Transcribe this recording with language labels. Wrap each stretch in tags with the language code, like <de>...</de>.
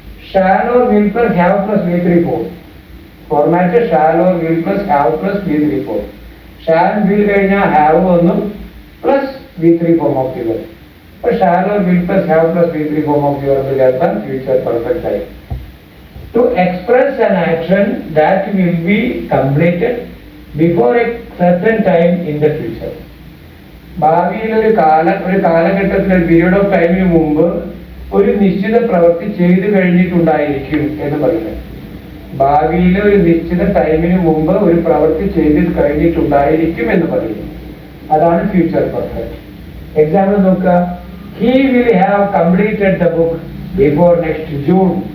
<en>Shall or will plus have plus V3 form. Format shall or will plus have plus V3 form.</en> <ml>Shall will കഴിഞ്ഞാൽ have വന്നു plus V3 form of the verb. അപ്പോൾ shall or will plus have plus V3 form of the verb ചേർത്താൽ future perfect ആയി.</ml> <en>To express an action that will be completed before a certain time in the future.</en> <ml>ഭാവിയിൽ ഒരു കാലഘട്ടത്തിൽ ഒരു period of ടൈമിന് മുമ്പ് ഒരു നിശ്ചിത പ്രവൃത്തി ചെയ്തു കഴിഞ്ഞിട്ടുണ്ടായിരിക്കും എന്ന് പറയുന്നത്. ഭാവിയിൽ ഒരു നിശ്ചിത ടൈമിന് മുമ്പ് ഒരു പ്രവൃത്തി ചെയ്ത് കഴിഞ്ഞിട്ടുണ്ടായിരിക്കും എന്ന് പറയുന്നു. അതാണ് ഫ്യൂച്ചർ പെർഫെക്റ്റ്. എക്സാമ്പിൾ നോക്കുക.</ml> <en>He will have completed the book before next June.</en>